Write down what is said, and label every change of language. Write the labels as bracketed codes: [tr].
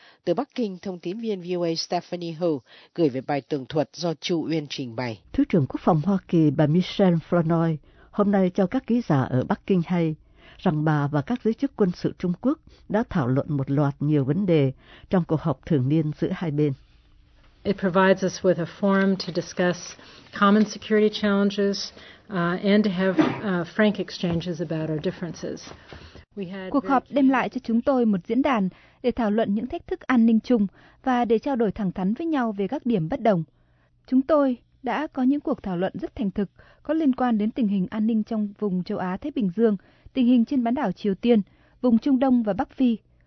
[vi] Từ Bắc Kinh, thông tín viên VOA Stephanie Hu gửi về bài tường thuật do Chu Uyên trình bày. Thứ trưởng Quốc phòng Hoa Kỳ bà Michelle Flournoy hôm nay cho các ký giả ở Bắc Kinh hay rằng bà và các giới chức quân sự Trung Quốc đã thảo luận một loạt nhiều vấn đề trong cuộc họp thường niên giữa hai bên. [en] It provides us with a forum to discuss common security challenges and to have frank exchanges about our differences. [vi] Cuộc họp đem lại cho chúng tôi một diễn đàn để thảo luận những thách thức an ninh chung và để trao đổi thẳng thắn với nhau về các điểm bất đồng. Chúng tôi đã có những cuộc thảo luận rất thành thực có liên quan đến tình hình an ninh trong vùng châu Á Thái Bình Dương, tình hình trên bán đảo Triều Tiên, vùng Trung Đông và Bắc Phi.